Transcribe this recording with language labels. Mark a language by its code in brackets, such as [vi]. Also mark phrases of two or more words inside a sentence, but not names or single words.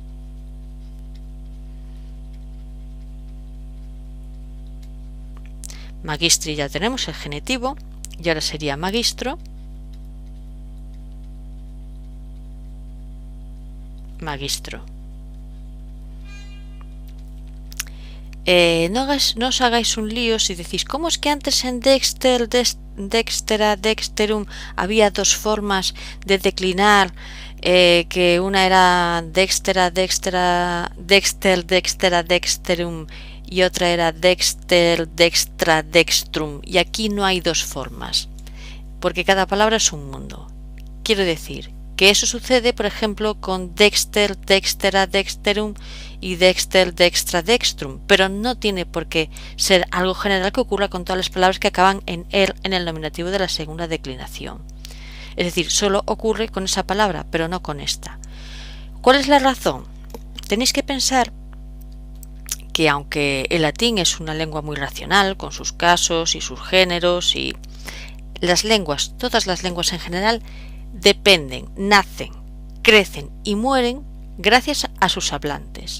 [es] Magistri ya tenemos el genitivo, y ahora sería [la] magistro, magistro. [es] No os hagáis un lío si decís, ¿cómo es que antes en dexter, [la] dextera, dexterum [es] había 2 formas de declinar, que una era [la] dextera, dextera, dexter, dextera, dexterum, [es] y otra era dexter, [la] dextra, dextrum, [es] y aquí no hay 2 formas, porque cada palabra es un mundo? Quiero decir que eso sucede, por ejemplo, con dexter, [la] dextera, dexterum y dexter, dextra, dextrum, [es] pero no tiene por qué ser algo general que ocurra con todas las palabras que acaban en er en el nominativo de la segunda declinación. Es decir, solo ocurre con esa palabra, pero no con esta. ¿Cuál es la razón? Tenéis que pensar que aunque el latín es una lengua muy racional, con sus casos y sus géneros, y las lenguas, todas las lenguas en general, dependen, nacen, crecen y mueren gracias a sus hablantes.